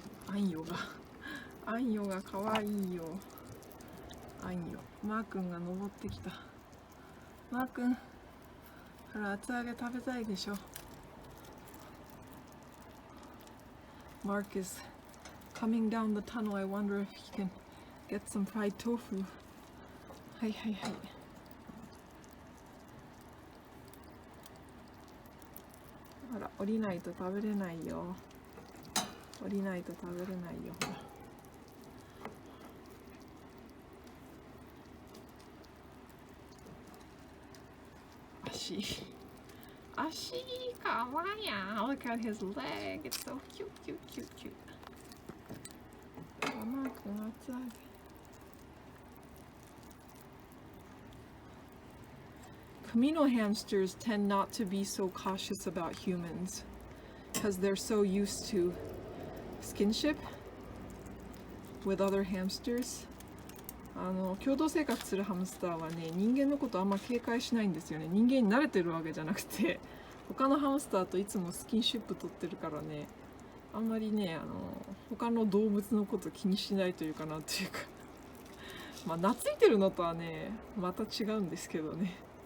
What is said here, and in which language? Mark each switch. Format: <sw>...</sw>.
<ja>あんよがかわいいよ。あんよ、マー君が登ってきた。マー君、ほら厚揚げ食べたいでしょ。</ja> <en>Mark is coming down the tunnel. I wonder if he can get some fried tofu.</en> <ja>はいはいはい。ほら降りないと食べれないよ。降りないと食べれないよ。足かわいいや。</ja> <en>Look at his leg. It's so cute, cute, cute, cute.</en> <ja>マー君厚揚げ。</ja> <en>Camino hamsters tend not to be so cautious about humans because they're so used to skinship with other hamsters.</en> <ja>共同生活するハムスターはね、人間のことあんま警戒しないんですよね。人間に慣れてるわけじゃなくて、他のハムスターといつもスキンシップ取ってるからね、あんまりね、他の動物のこと気にしないというかなんていうかまあ懐いてるのとはね、また違うんですけどね。</ja>